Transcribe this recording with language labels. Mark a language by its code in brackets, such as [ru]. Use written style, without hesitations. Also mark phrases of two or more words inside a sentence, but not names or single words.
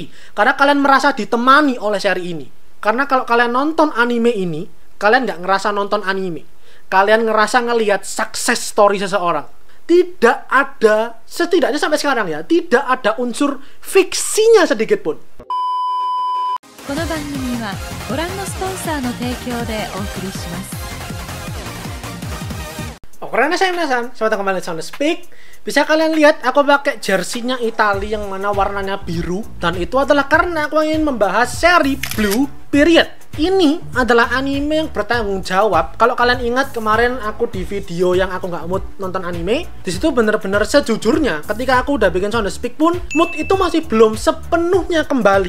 [id] Karena kalian merasa ditemani oleh seri ini. Karena kalau kalian nonton anime ini, kalian nggak ngerasa nonton anime. Kalian ngerasa ngelihat [en] success story [id] seseorang. Tidak ada, setidaknya sampai sekarang ya, tidak ada unsur fiksinya sedikit pun. [ja] この番組はご覧のスポンサーの提供でお送りします。 [id] Oh, karena saya penasaran, selamat datang kembali di Sound Speak. Bisa kalian lihat aku pakai jersinya Italia yang mana warnanya biru, dan itu adalah karena aku ingin membahas seri Blue Period. Ini adalah anime yang bertanggung jawab. Kalau kalian ingat kemarin aku di video yang aku nggak mood nonton anime, di situ bener-bener sejujurnya ketika aku udah bikin Sound Speak pun mood itu masih belum sepenuhnya kembali.